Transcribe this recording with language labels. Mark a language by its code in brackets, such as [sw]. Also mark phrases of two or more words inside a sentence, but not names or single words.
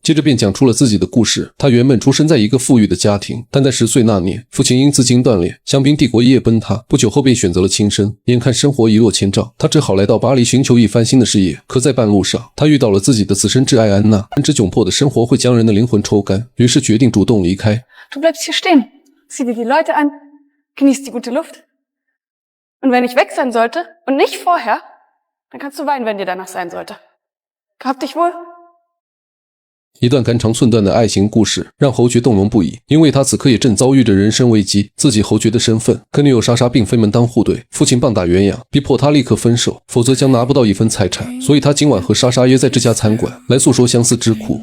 [zh] 接着便讲出了自己的故事。他原本出生在一个富裕的家庭，但在10岁那年，父亲因资金断裂，香槟帝国一夜崩塌。不久后便选择了轻生。眼看生活一落千丈，他只好来到巴黎寻求一番新的事业。可在半路上，他遇到了自己的此生挚爱安娜。安之窘迫的生活会将人的灵魂抽干，于是决定主动离开。 [de] Du bleibst hier stehen, zieh dir die Leute an, genieß die gute Luft. Und wenn ich weg sein sollte und nicht vorher, dann kannst du weinen, wenn dir danach sein sollte. Gehabt dich wohl. [zh] 一段肝肠寸断的爱情故事让侯爵动容不已，因为他此刻也正遭遇着人生危机。自己侯爵的身份跟女友莎莎并非门当户对，父亲棒打鸳鸯，逼迫他立刻分手，否则将拿不到一分财产。所以他今晚和莎莎约在这家餐馆来诉说相思之苦。